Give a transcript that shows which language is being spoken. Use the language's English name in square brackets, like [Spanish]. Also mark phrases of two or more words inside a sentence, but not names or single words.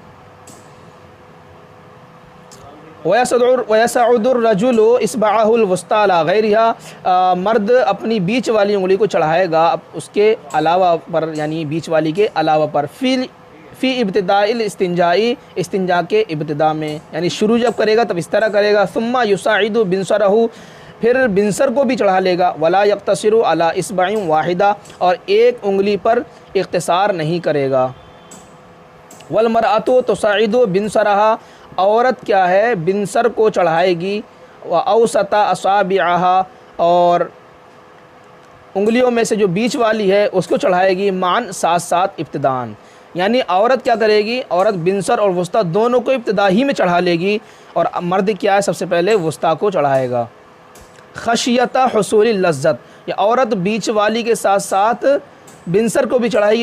[Arabic] ويصعد الرجل إصبعه الوسطى على غيرها, [Hindi] मर्द अपनी बीच वाली उंगली को चढ़ाएगा उसके अलावा पर, यानी बीच वाली के अलावा पर। [Arabic] في ابتداء الاستنجاء, [Hindi] इस्तिंजा के इब्तिदा में, यानी शुरू जब करेगा तब इस तरह करेगा। [Arabic] ثم يصعد بنصره, [Hindi] फिर बिनसर को भी चढ़ा लेगा। [Arabic] ولا يقتصر على إصبع واحدة, [Hindi] और एक उंगली पर इख्तिसार नहीं करेगा। [Arabic] والمرأة تصعد بنصرها, [Hindi] औरत क्या है बिनसर को चढ़ाएगी। [Arabic] وأوسط أصابعها, [Hindi] और उंगलियों में से जो बीच वाली है उसको चढ़ाएगी। मान साथ साथ इब्तिदान, यानी औरत क्या करेगी, औरत बिनसर और वुस्ता दोनों को इब्तिदा ही में चढ़ा लेगी, और मर्द क्या है सबसे पहले वुस्ता को चढ़ाएगा। [Arabic] خشية حصول لذة, [Hindi] या औरत बीच वाली के साथ साथ बिनसर को भी चढ़ाएगी।